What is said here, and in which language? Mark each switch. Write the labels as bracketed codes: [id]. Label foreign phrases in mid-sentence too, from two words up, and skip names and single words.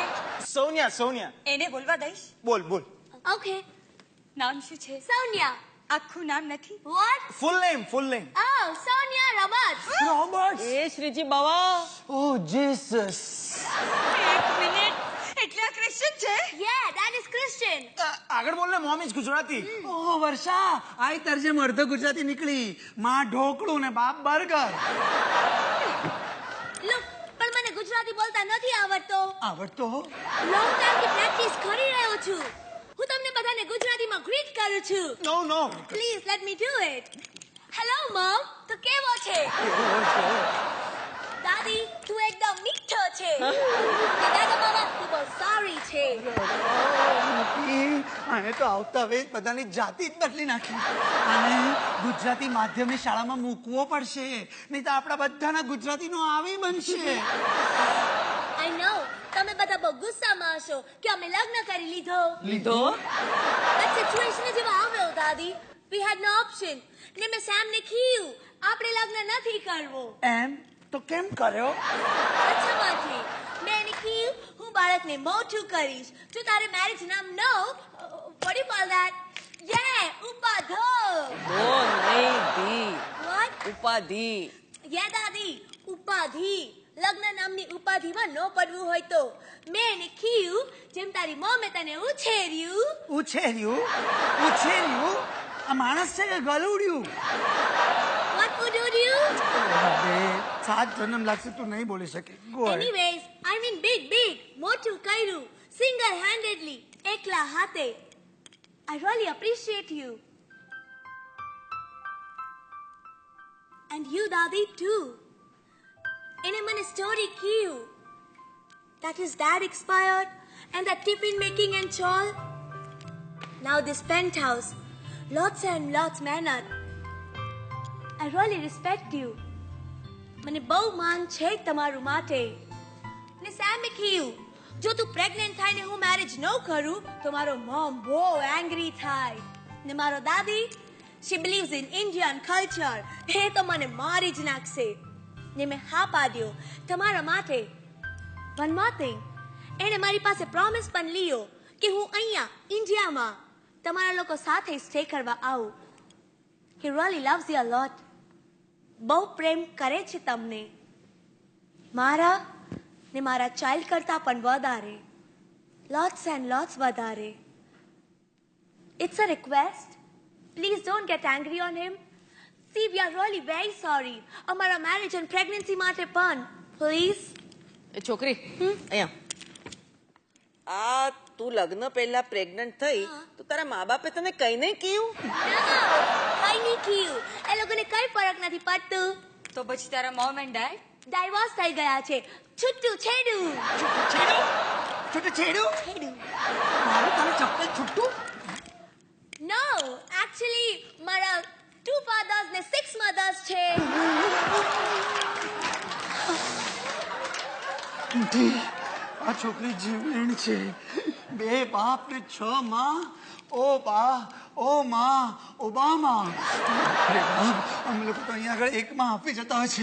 [gu] સોનિયા. એને બોલવા દઈશ? બોલ. [en] Okay. [gu] નામ શું છે? Sonia. આખું નામ નથી? [en] What? full name. Oh, Sonia Roberts. [gu] રોબર્ટ. એ શ્રીજી બાવા, [en] Oh Jesus. [gu] એક મિનિટ, એટલે આ ક્રિશ્ચન છે? [en] Yeah, that is Christian. [gu] આગળ બોલ ને, [en] mom is Gujarati. [gu] ઓહ વર્ષા, આઈ તરજેમ અડધો ગુજરાતી નીકળી. માં ઢોકળું ને બાપ બર્ગર. Look, પણ મને ગુજરાતી બોલતા નથી આવડતો. આવડતો? [en] Long time [gu] થી પ્રેક્ટિસ કરી રહ્યો છું. હું તમને બધાને ગુજરાતીમાં ગ્રીટ કરું છું. [en] નો. Please let me do it. Hello mom, [gu] તો કેવો છે? દાદી, તું એકદમ મીઠો છે. દાદા બાબા, તું બહુ સારી છે. આને તો આવતા વેત બધાની જાતિ જ બદલી નાખી. અને ગુજરાતી માધ્યમની શાળામાં મૂકવો પડશે, નહીં તો આપણા બધાના ગુજરાતીનો આવી બનશે. [en] I know, [gu] તમે બધા બહુ ગુસ્સામાં હશો કે અમે લગ્ન કરી લીધો. [en] That situation [gu] જેવો આવ્યો દાદી. [en] We had no option. [gu] ને મેં સેમને કીધું આપણે લગ્ન નથી કરવો. એમ તો કેમ કર્યો? અચ્છામાંથી મેં એને કીધું હું બાળકને મોટું કરીશ. જો તારે મેરેજ નામ નો [en] what do you call that? Yeah, [gu] ઉપાધો. ઓ નહીં દી, [en] What? [gu] ઉપાધિ. Yeah દાદી, ઉપાધિ. લગ્ન નામની ઉપાધિમાં ન પડવું હોય તો મેં એને કીધું જેમ તારી મમ્મી તને ઉછેર્યું. આ માણસ છે કે ગલુડિયું? [en] What would you do? [gu] 7 જન્મ લાગશે તું નહીં બોલી શકે. [en] Go ahead. Anyways, I mean big, [gu] મોટું કર્યું, [en] single handedly, [gu] એકલા હાથે. [en] I really appreciate you. And you, Daddy, too. [gu] એને મને સ્ટોરી કીધું [en] that his dad expired and that tiffin making and all. Now this penthouse, lots and lots મહેનત. I really respect you. [gu] મને બહુ માન છે તમારું માટે. ને સેમે કીધું જો તું પ્રેગ્નન્ટ થાય ને હું મેરેજ ન કરું તો મારો મોમ બહુ એંગ્રી થાય. ને મારો દાદી, [en] she believes in Indian culture. [gu] એ તો મને મારી જ નાખશે. ને મેં હા પાડ્યો તમારા માટે. [en] One more thing, [gu] એણે મારી પાસે પ્રોમિસ પણ લીધો કે હું અહીંયા ઇન્ડિયામાં તમારા લોકો સાથે સ્ટે કરવા આવું. [en] He really loves you a lot. [gu] બહુ પ્રેમ કરે છે તમને, મારા ને મારા ચાઇલ્ડ કરતા પણ વધારે. [en] Lots and lots વધારે. It's a request. Please don't get angry on him. See, we are really very sorry. અમારા marriage and pregnancy [gu] માટે પણ. [en] Please. [gu] એ છોકરી, અહીંયા આ તું લગ્ન પહેલા પ્રેગ્નન્ટ થઈ તો તારા મા બાપે તને કઈ નહીં કીધું? કઈ નહીં કીધું. એ લોકોને કઈ ફરક નથી પડતું. તો પછી તારા મોમ એન્ડ ડેડ ડાયવોર્સ થઈ ગયા છે. છૂટું છેડું. મારું તને ચપ્પલ છૂટું? [en] No, actually [gu] મારા 2 fathers ને 6 mothers છે. આ છોકરી જીવલેણ છે. 2 બાપ ને 6 માં. ઓ બા, ઓ માં, ઓબામા. અમે લોકો તો અહીંયા આગળ એકમાં આપી જતા હોય છે.